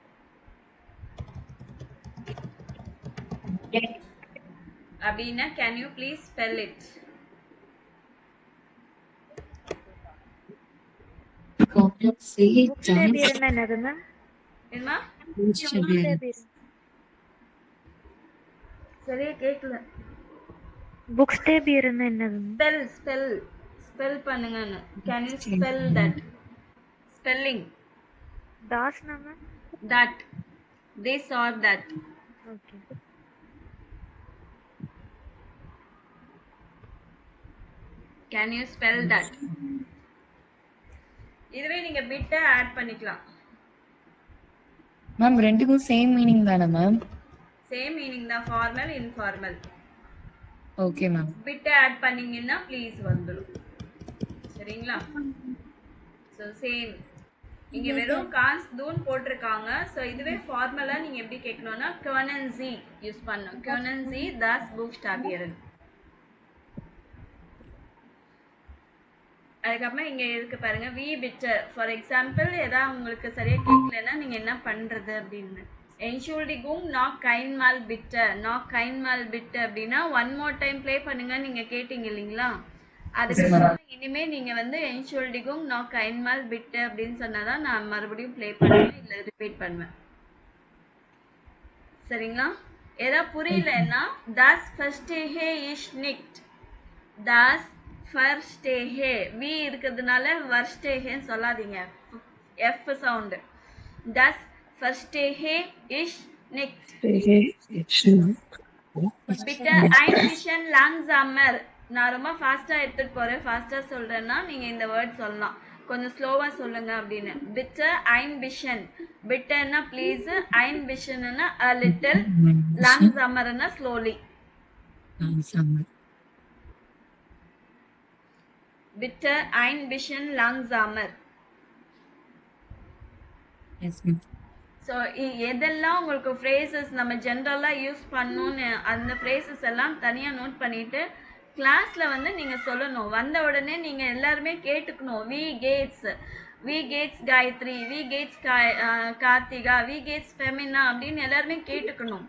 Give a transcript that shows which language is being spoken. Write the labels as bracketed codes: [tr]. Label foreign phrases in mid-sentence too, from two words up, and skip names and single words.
[ta] அப்படின்னா [en] can you please spell it? [ta] புக்ஸ்டேபியர்னா என்னது மேம்? என்ன புக்ஸ்டேபியர் சரியா கேட்கல. புக்ஸ்டேபியர்னா என்னது மேம்? ஸ்பெல் பண்ணுங்கன்னு. [en] can you spell that? spelling [ta] தாஸ்னா மேம்? [en] that this or that. ஓகே. can you spell that? [ta] இதுவே நீங்க பிட்ட ஆட் பண்ணிக்கலாம். மேம் ரெண்டுக்கும் [en] same meaning [ta] தானே மேம்? [en] same meaning [ta] தான், [en] formal informal. okay ma'am. [ta] பிட்ட ஆட் பண்ணீங்கன்னா ப்ளீஸ் வந்துடும். சரிங்களா? [en] so same [ta] இங்க வெறும் [de] kannst du [ta] போட்டிருக்காங்க. ஸோ இதுவே ஃபார்மலா நீங்க எப்படி கேட்கணும்னா [de] können Sie [ta] யூஸ் பண்ணணும். [de] können Sie das buchstabieren. [ta] அதுக்கப்புறம் இங்க இருக்கு பாருங்க [de] wie bitte. [en] for example [ta] ஏதாவது உங்களுக்கு சரியா கேட்கலன்னா நீங்க என்ன பண்றது அப்படின்னு [de] Entschuldigung noch einmal bitte. noch einmal bitte [ta] அப்படின்னா [en] one more time play [ta] பண்ணுங்க நீங்க கேட்டீங்க இல்லைங்களா? அதுக்கு இனிமே நீங்க வந்து [de] Entschuldigung noch einmal bitte [ta] அப்படின்னு சொன்னாதான் நான் மறுபடியும் ப்ளே பண்ணுவேன் இல்ல ரிப்பீட் பண்ணுவேன். சரிங்களா? ஏதாவது புரியலன்னா [de] das verstehe ich nicht. das verstehe [ta] வி இருக்கிறதுனால verstehe சொல்லாதீங்க. [en] F sound. [de] das verstehe ich nicht. bitte ein bisschen langsamer. [ta] நான் ரொம்ப ஃபாஸ்டா எடுத்துட்டு போறேன், ஃபாஸ்டா சொல்றேன்னா நீங்க இந்த வேர்ட் சொல்லலாம். கொஞ்சம் ஸ்லோவா சொல்லுங்க அப்படின்னு. [de] bitte ein bisschen. [ta] bitteன்னா ப்ளீஸ், [de] ein bissen [ta] ன்னா [en] a little, [ta] langsamerன்னா slowly. [de] bitte ein bisschen langsamer. [ta] ஸோ எதெல்லாம் உங்களுக்கு phrases நம்ம ஜென்ரலாக யூஸ் பண்ணணும்னு அந்த phrases எல்லாம் தனியாக நோட் பண்ணிட்டு கிளாஸில் வந்து நீங்கள் சொல்லணும். வந்த உடனே நீங்கள் எல்லாருமே கேட்டுக்கணும். [de] wie geht's [ta] காயத்ரி, [de] wie geht's [ta] கார்த்திகா, [de] wie geht's [ta] ஃபெமினா அப்படின்னு எல்லாருமே கேட்டுக்கணும்.